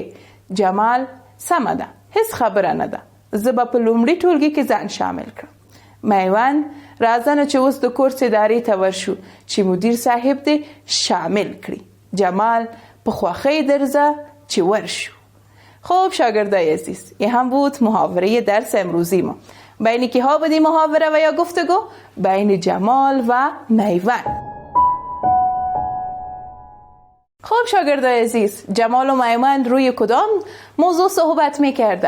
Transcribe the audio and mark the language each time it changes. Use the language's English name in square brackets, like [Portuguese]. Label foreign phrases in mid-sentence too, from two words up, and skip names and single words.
[Pashto] جمال: سمه ده، هیڅ خبره نه ده. زه به په لومړي ټولګي کې ځان شامل کړم. میوند: راځه نو چې اوس د کورس ادارې ته ورشو چې مدیر صاحب دې شامل کړي. جمال: په خوښۍ درځه چې ورشو. [Persian] خب شاگردای عزیز، این هم بود محاوره درس امروزی ما. بین کی ها بودی محاوره و یا گفتگو؟ بین جمال و میوند. خب شاگردای عزیز، جمال و میوند روی کدام موضوع صحبت میکردن؟